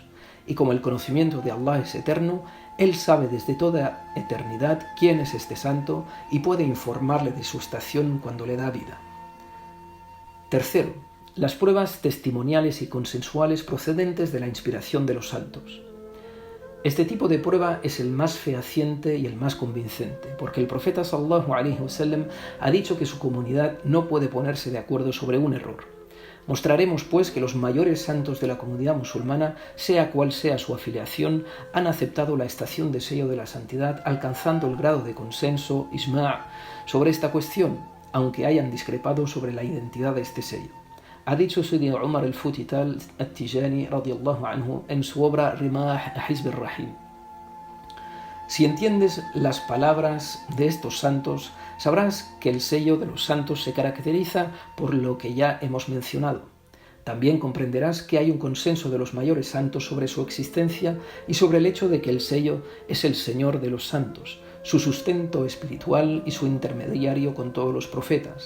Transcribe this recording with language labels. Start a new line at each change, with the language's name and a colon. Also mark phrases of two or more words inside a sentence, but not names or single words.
Spanish: Y como el conocimiento de Allah es eterno, Él sabe desde toda eternidad quién es este santo y puede informarle de su estación cuando le da vida. Tercero, las pruebas testimoniales y consensuales procedentes de la inspiración de los santos. Este tipo de prueba es el más fehaciente y el más convincente, porque el profeta
Arabic: صلى الله عليه وسلم
Spanish: ha dicho que su comunidad no puede ponerse de acuerdo sobre un error. Mostraremos pues que los mayores santos de la comunidad musulmana, sea cual sea su afiliación, han aceptado la estación de sello de la santidad, alcanzando el grado de consenso, ijma', sobre esta cuestión, aunque hayan discrepado sobre la identidad de este sello. Ha dicho Sidi Umar al-Futi al-Tijani
Arabic: رضي الله عنه
Spanish: en su obra Rimah Hizb al-Rahim. Si entiendes las palabras de estos santos, sabrás que el sello de los santos se caracteriza por lo que ya hemos mencionado. También comprenderás que hay un consenso de los mayores santos sobre su existencia y sobre el hecho de que el sello es el Señor de los santos, su sustento espiritual y su intermediario con todos los profetas.